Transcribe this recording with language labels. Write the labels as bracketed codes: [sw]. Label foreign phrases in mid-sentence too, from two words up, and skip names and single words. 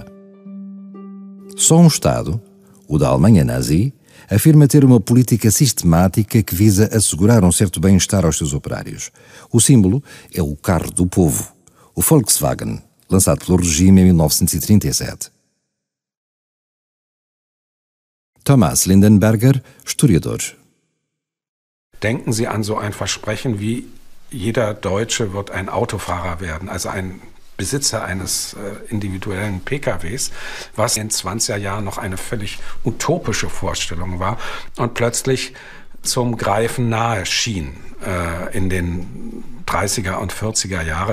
[pt] Só um Estado, o da Alemanha nazi, afirma ter uma política sistemática que visa assegurar um certo bem-estar aos seus operários. O símbolo é o carro do povo, o Volkswagen, lançado pelo regime em 1937. Thomas Lindenberger, historiador. [de] Denken Sie an so ein Versprechen wie jeder Deutsche wird ein Autofahrer werden, also ein Besitzer eines individuellen PKWs, was in den 20er Jahren noch eine völlig utopische Vorstellung war und plötzlich zum Greifen nahe schien in den 30er und 40er Jahre.